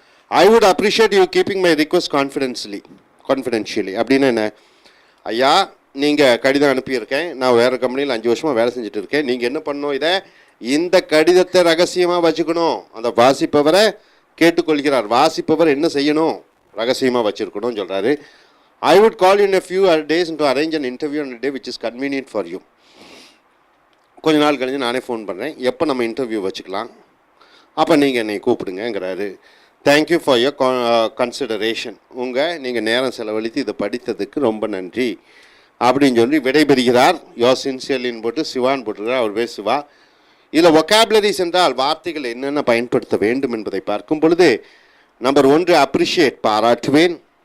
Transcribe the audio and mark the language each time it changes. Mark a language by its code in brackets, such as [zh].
[en] I would appreciate you keeping my request confidentially. [ta] அப்படின்னு என்ன, ஐயா நீங்கள் கடிதம் அனுப்பியிருக்கேன், நான் வேறு கம்பெனியில் 5 வருஷமாக வேலை செஞ்சுட்டு இருக்கேன், நீங்கள் என்ன பண்ணணும், இந்த கடிதத்தை ரகசியமாக வச்சுக்கணும். அந்த வாசிப்பவரை கேட்டுக்கொள்கிறார், வாசிப்பவர் என்ன செய்யணும், ரகசியமாக வச்சுருக்கணும்னு சொல்கிறாரு. [en] I would call in a few days to arrange an interview on a day which is convenient for you. [ta] கொஞ்ச நாள் கழிஞ்சு நானே ஃபோன் பண்ணுறேன், எப்போ நம்ம இன்டர்வியூ வச்சுக்கலாம், அப்போ நீங்கள் என்னை கூப்பிடுங்கிறாரு. [en] Thank you for your consideration. [ta] நீங்கள் நேரம் செலவழித்து இதை படித்ததுக்கு ரொம்ப நன்றி அப்படின்னு சொல்லி விடைபெறுகிறார். யோர் சின்சியர்லின்னு போட்டு சிவான்னு போட்டுருக்கிறார், அவர் பேர் சிவா. இதில் ஒகாபுலரிஸ் என்றால் வார்த்தைகள் என்னென்ன பயன்படுத்த வேண்டும் என்பதை பார்க்கும் பொழுது, நம்பர் 1 அப்ரிஷியேட், பாராட்டுவேன்.